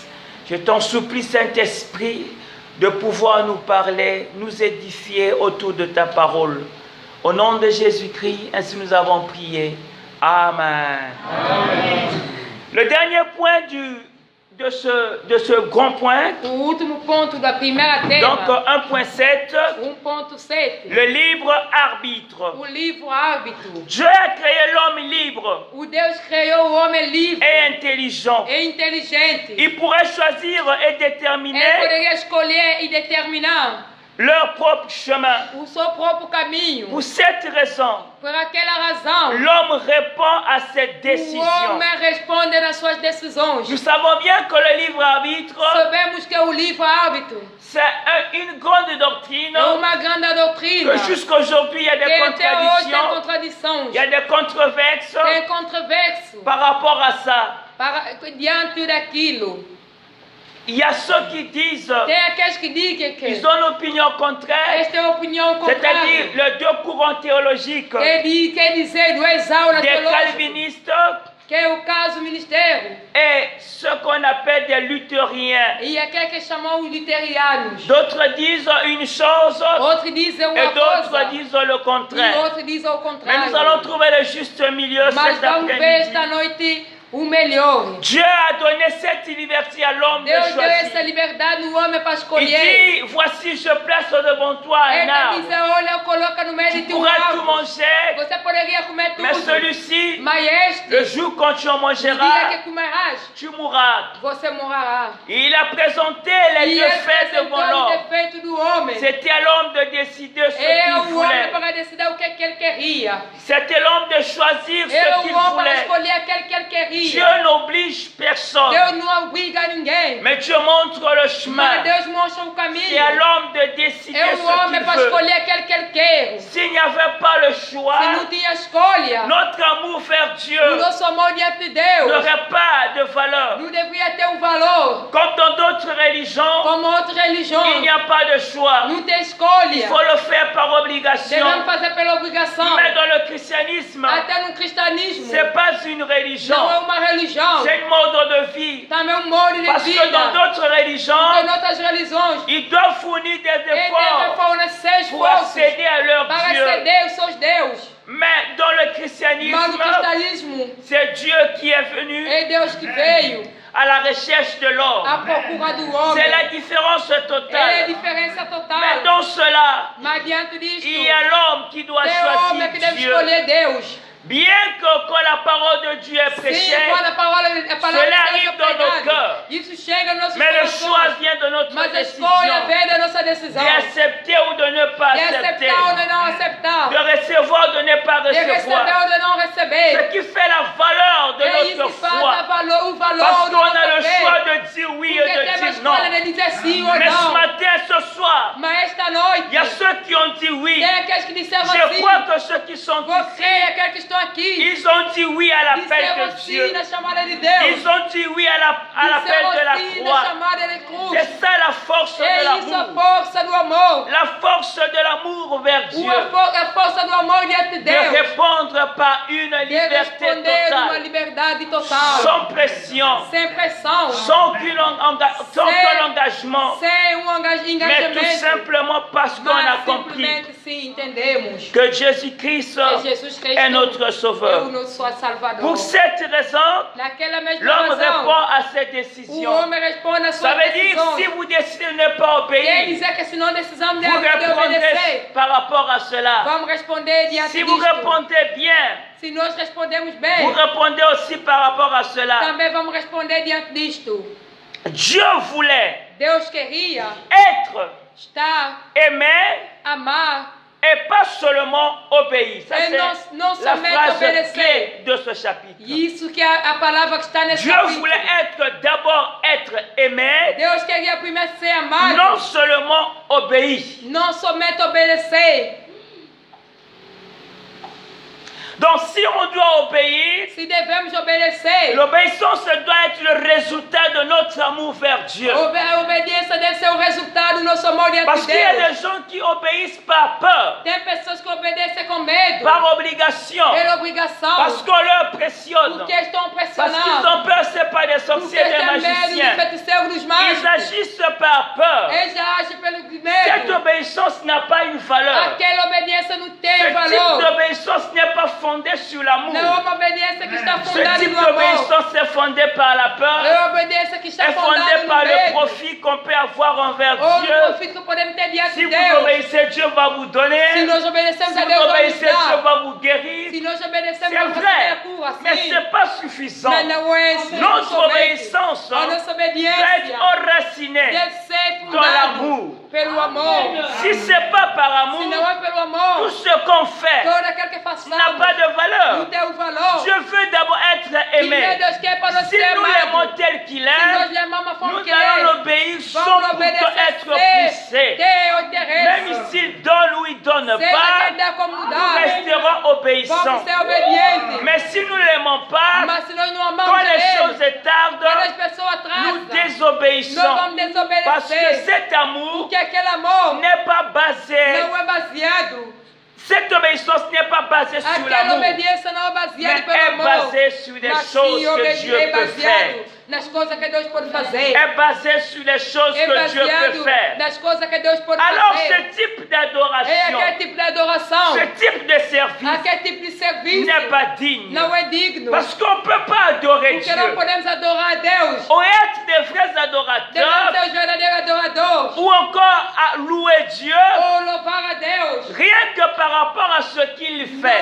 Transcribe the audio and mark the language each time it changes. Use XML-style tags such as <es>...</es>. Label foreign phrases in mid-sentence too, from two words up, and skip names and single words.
<fr>Je t'en supplie, Saint-Esprit, de pouvoir nous parler, nous édifier autour de ta parole. Au nom de Jésus-Christ, ainsi nous avons prié. Amen. Amen. Le dernier point de ce grand point,</fr> <pt>O último ponto da primeira tema,</pt> <fr>donc 1.7, 1.7, le libre arbitre.</fr> <pt>o livro árbitro.</pt> <fr>Dieu a créé l'homme libre</fr> <pt>O Deus criou o homem livre</pt> <fr>et intelligent.</fr> <pt>e inteligente.</pt> <fr>Ils pourraient choisir et</fr> <pt>Ele</pt> <fr>déterminer</fr> <pt>poderia escolher e determinar</pt> <fr>leur propre chemin.</fr> <pt>o seu próprio caminho.</pt> <fr>Pour cette raison,</fr> <pt>Por aquela razão,</pt> <fr>l'homme répond à cette</fr> <pt>o</pt> <fr>décision.</fr> <pt>homem responde nas suas decisões.</pt> <fr>Nous savons bien que le livre arbitre,</fr> <pt>Sabemos que o livro árbitro</pt> <fr>c'est une grande doctrine,</fr> <pt>é uma grande doutrina.</pt> <fr>que jusqu'aujourd'hui il y a</fr> <pt>Que</pt> <fr>des</fr> <pt>até hoje tem</pt> <fr>contradictions,</fr> <pt>contradições,</pt> <fr>il y a des controverses</fr> <pt>tem controverso</pt> <fr>par rapport à ça.</fr> <pt>diante daquilo.</pt> <fr>Il y a ceux qui disent,</fr> <pt>Tem aqueles que dizem que</pt> <fr>ils ont une opinion contraire,</fr> <pt>esta é a opinião</pt> <fr>c'est-à-dire</fr> <pt>contrária.</pt> <fr>les deux courants théologiques,</fr> <pt>Quer dizer, duas aulas</pt> <fr>des</fr> <pt>teológicas,</pt> <fr>calvinistes</fr> <pt>que é o caso ministério,</pt> <fr>et ce qu'on appelle des luthériens.</fr> <pt>e aquele que chamam os luterianos.</pt> <fr>D'autres disent une chose</fr> <pt>Outros dizem</pt> <fr>et</fr> <pt>uma</pt> <fr>d'autres</fr> <pt>coisa</pt> <fr>disent le</fr> <pt>e</pt> <fr>contraire.</fr> <pt>outros dizem o</pt> <fr>Mais nous allons</fr> <pt>contrário.</pt> <fr>trouver le juste milieu</fr> <pt>Mas</pt> <fr>cet</fr> <pt>vamos ver</pt> <fr>après-midi.</fr> <pt>esta noite o melhor.</pt> <fr>Dieu a donné cette liberté à l'homme de</fr> <pt>Deus deu essa</pt> <fr>choisir.</fr> <pt>liberdade no homem para</pt> <fr>Il</fr> <pt>escolher.</pt> <fr>dit, voici je place devant toi un</fr> <pt>Ele diz,</pt> <fr>arbre.</fr> <pt>olha, coloca no meio de</pt> <fr>Tu</fr> <pt>ti um</pt> <fr>pourras tout</fr> <pt>arbre.</pt> <fr>manger,</fr> <pt>Você poderia comer</pt> <fr>mais</fr> <pt>tudo.</pt> <fr>celui-ci,</fr> <pt>Mas este,</pt> <fr>le jour quand tu en</fr> <pt>no dia</pt> <fr>mangeras,</fr> <pt>que comerás,</pt> <fr>tu mourras.</fr> <pt>você morrerá.</pt> <fr>Et il a présenté les</fr> <pt>E</pt> <fr>deux</fr> <pt>ele</pt> <fr>faits devant</fr> <pt>apresentou o</pt> <fr>l'homme.</fr> <pt>defeito do homem.</pt> <fr>C'était à l'homme de décider ce</fr> <pt>É</pt> <fr>qu'il</fr> <pt>o homem</pt> <fr>voulait.</fr> <pt>para decidir o que ele queria.</pt> <fr>C'était l'homme de choisir</fr> <pt>É</pt> <fr>ce</fr> <pt>o</pt> <fr>qu'il</fr> <pt>homem para</pt> <fr>voulait.</fr> <pt>escolher aquele que ele queria.</pt> <fr>Dieu n'oblige personne,</fr> <pt>Deus não obriga ninguém.</pt> <fr>mais Dieu montre le</fr> <pt>Mas</pt> <fr>chemin.</fr> <pt>Deus mostra o</pt> <fr>C'est</fr> <pt>caminho.</pt> <fr>à l'homme de décider</fr> <pt>É o</pt> <fr>ce</fr> <pt>homem</pt> <fr>qu'il</fr> <pt>para</pt> <fr>veut.</fr> <pt>escolher aquele que ele quer.</pt> <fr>S'il n'y avait pas le choix,</fr> <pt>Se não tinha escolha,</pt> <fr>notre amour vers Dieu</fr> <pt>o nosso amor diante de Deus</pt> <fr>n'aurait pas de valeur.</fr> <pt>não deveria ter um valor.</pt> <fr>Comme dans d'autres religions,</fr> <pt>Como outras</pt> <fr>il</fr> <pt>religiões,</pt> <fr>n'y a pas de choix.</fr> <pt>não tem</pt> <fr>Il</fr> <pt>escolha.</pt> <fr>faut le faire par obligation.</fr> <pt>Devemos fazer pela obrigação.</pt> <fr>Mais dans le christianisme,</fr> <pt>Até no cristianismo,</pt> <fr>ce n'est pas une religion,</fr> <pt>não é uma religião.</pt> <fr>c'est un mode de vie.</fr> <pt>Também um modo de</pt> <fr>Parce que</fr> <pt>vida.</pt> <fr>dans d'autres</fr> <pt>Porque</pt> <fr>religions,</fr> <pt>em outras religiões,</pt> <fr>ils doivent fournir des</fr> <pt>eles devem</pt> <fr>efforts</fr> <pt>fornecer</pt> <fr>pour</fr> <pt>esforços</pt> <fr>accéder à leur</fr> <pt>para</pt> <fr>Dieu.</fr> <pt>exceder os seus deuses.</pt> <fr>Mais dans le</fr> <pt>Mas no</pt> <fr>christianisme,</fr> <pt>cristianismo,</pt> <fr>c'est Dieu qui est venu</fr> <pt>é Deus que veio</pt> <fr>à la recherche de</fr> <pt>à</pt> <fr>l'homme.</fr> <pt>procura do</pt> <fr>C'est</fr> <pt>homem.</pt> <fr>la différence</fr> <pt>É a</pt> <fr>totale.</fr> <pt>diferença</pt> <fr>Mais</fr> <pt>total.</pt> <fr>dans cela,</fr> <pt>Mas diante disto,</pt> <fr>il y a l'homme qui doit</fr> <pt>tem homem que</pt> <fr>choisir</fr> <pt>deve</pt> <fr>Dieu.</fr> <pt>escolher Deus.</pt> <fr>Bien que quand la parole de Dieu est</fr> <pt>Sim,</pt> <fr>prêchée,</fr> <pt>quando a palavra de</pt> <fr>Cela</fr> <pt>Deus é</pt> <fr>arrive dans nos</fr> <pt>pregada,</pt> <fr>cœurs.</fr> <pt>isso chega nos nossos</pt> <fr>mais le choix</fr> <pt>corações.</pt> <fr>vient de notre</fr> <pt>Mas a</pt> <fr>décision</fr> <pt>escolha vem da nossa decisão.</pt> <fr>d'accepter ou de ne pas</fr> <pt>De</pt> <fr>accepter,</fr> <pt>aceitar ou de não aceitar.</pt> <fr>de recevoir ou de ne pas</fr> <pt>De receber</pt> <fr>recevoir.</fr> <pt>ou de não</pt> <fr>Ce</fr> <pt>receber.</pt> <fr>qui fait la valeur de</fr> <pt>É isso</pt> <fr>notre</fr> <pt>que faz</pt> <fr>foi.</fr> <pt>o valor</pt> <fr>Parce</fr> <pt>da</pt> <fr>qu'on a</fr> <pt>nossa</pt> <fr>le</fr> <pt>fé.</pt> <fr>choix de dire oui</fr> <pt>Porque</pt> <fr>et de</fr> <pt>temos a</pt> <fr>dire non.</fr> <pt>escolha de dizer sim ou</pt> <fr>Mais ce</fr> <pt>não.</pt> <fr>matin, ce soir,</fr> <pt>Mas esta noite,</pt> <fr>il y a ceux qui ont dit oui.</fr> <pt>tem aqueles que disseram</pt> <fr>Je</fr> <pt>assim.</pt> <fr>crois que ceux qui sont</fr> <pt>Vou</pt> <fr>ici,</fr> <pt>crer, aqueles que estão aqui.</pt> <fr>ils ont dit oui à l'appel</fr> <pt>Disseram</pt> <fr>de</fr> <pt>sim</pt> <fr>Dieu.</fr> <pt>na chamada de Deus.</pt> <fr>Ils ont dit oui à l'appel</fr> <pt>Disseram</pt> <fr>de la</fr> <pt>sim na</pt> <fr>croix.</fr> <pt>chamada de cruz.</pt> <fr>C'est ça la force de</fr> <pt>É isso a</pt> <fr>l'amour.</fr> <pt>força do amor.</pt> <fr>La force de l'amour vers Dieu.</fr> <pt>A força do amor diante de</pt> <fr>De</fr> <pt>Deus.</pt> <fr>répondre par une</fr> <pt>De</pt> <fr>liberté</fr> <pt>responder numa</pt> <fr>totale.</fr> <pt>liberdade total.</pt> <fr>Sans pression.</fr> <pt>Sem pressão.</pt> <fr>Sans aucun engagement.</fr> <pt>Sem</pt> <fr>Mais tout</fr> <pt>engajamento.</pt> <fr>simplement parce qu'on a</fr> <pt>Mas</pt> <fr>compris</fr> <pt>simplesmente sim entendemos</pt> <fr>que Jésus-Christ</fr> <pt>que Jesus Cristo</pt> <fr>est notre</fr> <pt>é</pt> <fr>Sauveur.</fr> <pt>o nosso Salvador.</pt> <fr>Pour cette raison,</fr> <pt>Naquela mesma</pt> <fr>l'homme</fr> <pt>razão,</pt> <fr>répond à ses</fr> <pt>o</pt> <fr>décisions.</fr> <pt>homem responde às</pt> <fr>Ça</fr> <pt>suas</pt> <fr>veut dire,</fr> <pt>decisões.</pt> <fr>si vous décidez de ne pas</fr> <pt>Quer</pt> <fr>obéir,</fr> <pt>dizer que se não decisamos de</pt> <fr>vous</fr> <pt>obedecer,</pt> <fr>répondrez par rapport à cela.</fr> <pt>vamos responder diante</pt> <fr>Si vous</fr> <pt>disto.</pt> <fr>répondez bien,</fr> <pt>Se nós respondemos</pt> <fr>vous</fr> <pt>bem,</pt> <fr>répondez aussi par rapport à cela.</fr> <pt>também vamos responder diante disto.</pt> <fr>Dieu voulait</fr> <pt>Deus queria</pt> <fr>être</fr> <pt>estar,</pt> <fr>aimé</fr> <pt>amar,</pt> <fr>et pas seulement obéir. Ça,</fr> <pt>Et</pt> <fr>c'est</fr> <pt>non</pt> <fr>la</fr> <pt>somente</pt> <fr>phrase</fr> <pt>obedecer.</pt> <fr>clé de ce chapitre.</fr> <pt>isso que é a palavra que está nesse</pt> <fr>Dieu</fr> <pt>capítulo.</pt> <fr>voulait d'abord être aimé,</fr> <pt>Deus queria primeiro ser amado,</pt> <fr>non seulement obéir.</fr> <pt>não somente obedecer.</pt> <fr>Donc si on doit obéir,</fr> <pt>Se devemos obedecer,</pt> <fr>l'obéissance doit être le résultat de notre amour vers Dieu.</fr> <pt>a obediência deve ser o resultado do nosso amor diante</pt> <fr>Parce</fr> <pt>de</pt> <fr>qu'il y a</fr> <pt>Deus.</pt> <fr>des gens qui obéissent par peur,</fr> <pt>Tem pessoas que obedecem com medo,</pt> <fr>par obligation,</fr> <pt>pela obrigação,</pt> <fr>parce qu'on leur pressionne,</fr> <pt>porque estão</pt> <fr>parce qu'ils</fr> <pt>pressionados,</pt> <fr>ont peur, c'est pas des</fr> <pt>porque</pt> <fr>sorciers, des</fr> <pt>têm medo de</pt> <fr>magiciens.</fr> <pt>feiticeiros dos</pt> <fr>Ils</fr> <pt>mágicos.</pt> <fr>agissent par peur.</fr> <pt>Eles agem pelo</pt> <fr>Cette</fr> <pt>medo.</pt> <fr>obéissance n'a pas une valeur.</fr> <pt>Aquela obediência não tem</pt> <fr>Ce type</fr> <pt>valor.</pt> <fr>d'obéissance n'est pas fondé sur l'amour.</fr> <pt>Não é uma obediência que está</pt> <fr>Ce</fr> <pt>fundada</pt> <fr>type</fr> <pt>no amor.</pt> <fr>d'obéissance est fondé par la peur,</fr> <pt>É uma obediência que está</pt> <fr>est fondé</fr> <pt>fundada</pt> <fr>par</fr> <pt>no</pt> <fr>le</fr> <pt>medo.</pt> <fr>profit qu'on peut avoir envers</fr> <pt>Ou</pt> <fr>Dieu.</fr> <pt>no profito que podemos ter diante</pt> <fr>Si</fr> <pt>de</pt> <fr>vous</fr> <pt>Deus.</pt> <fr>obéissez, Dieu va vous</fr> <pt>Se</pt> <fr>donner.</fr> <pt>nós obedecemos</pt> <fr>Si</fr> <pt>a</pt> <fr>vous</fr> <pt>Deus, vamos</pt> <fr>obéissez, Dieu</fr> <pt>dar.</pt> <fr>va vous guérir.</fr> <pt>Se nós obedecemos,</pt> <fr>C'est</fr> <pt>vamos receber a</pt> <fr>vrai,</fr> <pt>cura.</pt> <fr>mais</fr> <pt>Sim.</pt> <fr>ce n'est pas suffisant.</fr> <pt>Mas não é</pt> <fr>Notre</fr> <pt>somente.</pt> <fr>obéissance</fr> <pt>A nossa</pt> <fr>doit</fr> <pt>obediência</pt> <fr>être enracinée</fr> <pt>deve ser</pt> <fr>dans</fr> <pt>fundada</pt> <fr>l'amour.</fr> <pt>pelo amor.</pt> <fr>Si ce n'est pas par amour,</fr> <pt>Se não é pelo</pt> <fr>tout</fr> <pt>amor,</pt> <fr>ce qu'on fait</fr> <pt>todo aquele que</pt> <fr>n'a</fr> <pt>façamos</pt> <fr>pas de</fr> <pt>não</pt> <fr>valeur.</fr> <pt>tem o valor.</pt> <fr>Dieu veut d'abord être</fr> <pt>E</pt> <fr>aimé.</fr> <pt>Deus quer para nós</pt> <fr>Si</fr> <pt>ser</pt> <fr>nous</fr> <pt>amados.</pt> <fr>l'aimons tel qu'il</fr> <pt>Se nós</pt> <fr>est,</fr> <pt>lhe amamos a forma</pt> <fr>nous</fr> <pt>que Ele</pt> <fr>allons</fr> <pt>é,</pt> <fr>l'obéir sans</fr> <pt>vamos</pt> <fr>pourtant être</fr> <pt>obedecer.</pt> <fr>poussés.</fr> <pt>Ter o</pt> <fr>Même</fr> <pt>interesse.</pt> <fr>s'il donne ou il donne</fr> <pt>Seja</pt> <fr>pas,</fr> <pt>quem der como</pt> <fr>nous</fr> <pt>dar.</pt> <fr>resterons obéissants.</fr> <pt>Vamos ser obedientes.</pt> <fr>Mais si nous ne l'aimons pas,</fr> <pt>Mas se nós não</pt> <fr>quand</fr> <pt>amamos a</pt> <fr>les</fr> <pt>Ele,</pt> <fr>choses tardent,</fr> <pt>quando as pessoas</pt> <fr>nous</fr> <pt>atrasam, nós</pt> <fr>désobéissons.</fr> <pt>vamos</pt> <fr>Parce que</fr> <pt>desobedecer.</pt> <fr>cet amour</fr> <pt>Porque aquele amor</pt> <fr>n'est pas basé,</fr> <pt>não é baseado.</pt> <fr>cette obéissance n'est pas basée sur</fr> <pt>Aquela</pt> <fr>l'amour,</fr> <pt>obediência não é</pt> <fr>mais</fr> <pt>baseada pelo</pt> <fr>est</fr> <pt>amor.</pt> <fr>basée sur les</fr> <pt>Mas</pt> <fr>choses</fr> <pt>sim</pt> <fr>que Dieu</fr> <pt>é</pt> <fr>peut faire.</fr> <pt>baseado nas coisas que Deus pode fazer.</pt> <fr>Est basée sur les choses</fr> <pt>É</pt> <fr>que Dieu peut</fr> <pt>baseado</pt> <fr>faire.</fr> <pt>nas coisas que Deus pode</pt> <fr>Alors</fr> <pt>fazer.</pt> <fr>ce type</fr> <pt>É</pt> <fr>d'adoration,</fr> <pt>aquele tipo de adoração.</pt> <fr>ce type de service</fr> <pt>Aquele tipo de serviço</pt> <fr>n'est pas digne.</fr> <pt>não é digno.</pt> <fr>Parce qu'on ne peut pas adorer</fr> <pt>Porque não</pt> <fr>Dieu</fr> <pt>podemos adorar a Deus.</pt> <fr>ou être des vrais</fr> <pt>Devemos</pt> <fr>adorateurs</fr> <pt>ser os verdadeiros adoradores.</pt> <fr>ou encore à louer Dieu</fr> <pt>Ou louvar a Deus.</pt> <fr>rien que par rapport à ce qu'il fait.</fr>